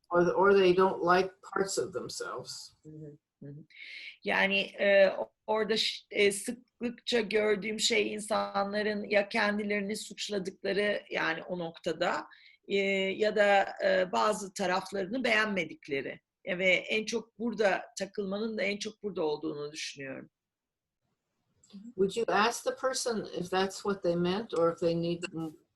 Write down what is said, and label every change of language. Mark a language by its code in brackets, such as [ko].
[en] Or they don't like parts of themselves. [tr] Yani orada sıklıkça gördüğüm şey insanların ya kendilerini suçladıkları, yani o noktada ya da bazı taraflarını beğenmedikleri ve en çok burada takılmanın da en çok burada olduğunu düşünüyorum. [en] Would you ask the person if that's what they meant, or if they need to...